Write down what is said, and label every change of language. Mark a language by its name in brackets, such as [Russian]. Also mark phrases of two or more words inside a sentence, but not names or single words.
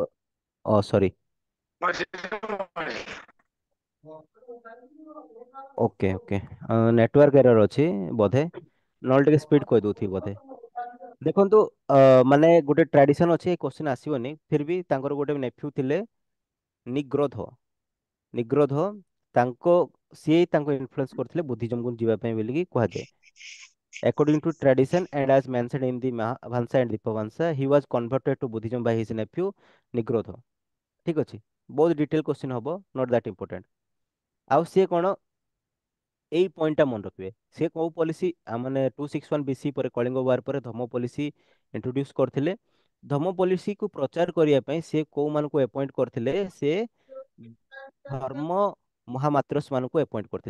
[English] sorry, okay okay, network error [Odia] ଅଛି ବୋଧେ, ନହେଲେ ଟିକେ ସ୍ପିଡ କହିଦଉଥିବି ବୋଧେ। ଦେଖନ୍ତୁ ମାନେ ଗୋଟେ ଟ୍ରାଡିସନ ଅଛି, ଏ କ୍ୱେଶ୍ଚନ ଆସିବନି, ଫିର ବି ତାଙ୍କର ଗୋଟେ ନେଫ୍ୟୁ ଥିଲେ ନିଗ୍ରୋଧ। ନିଗ୍ରୋଧ ତାଙ୍କ ସିଏ ତାଙ୍କୁ ଇନଫ୍ଲୁଏନ୍ସ କରିଥିଲେ ବୁଦ୍ଧିଜମକୁ ଯିବା ପାଇଁ ବୋଲିକି କୁହାଯାଏ। [English] According to tradition and as mentioned in the Mahavamsa and Dipavamsa, he was converted to Buddhism by his nephew Nigrodha। [Odia] ଠିକ ଅଛି, ବହୁତ [English] detail question [Odia] ହବ, [English] not that important. [Odia] ଆଉ ସିଏ କ'ଣ, ଏଇ ପଏଣ୍ଟଟା ମନେ ରଖିବେ, ସେ କୋଉ ପଲିସି ମାନେ 261 BC ପରେ କଳିଙ୍ଗ ୱାର ପରେ ଧମ୍ମ [English] policy introduce [Odia] କରିଥିଲେ। ଧମ୍ମ ପଲିସିକୁ ପ୍ରଚାର କରିବା ପାଇଁ ସେ କୋଉମାନଙ୍କୁ ଆପଏଣ୍ଟ କରିଥିଲେ, ସେ ଧର୍ମ ମହାମାତ୍ରସ ମାନଙ୍କୁ ଆପଏଣ୍ଟ କରିଥିଲେ।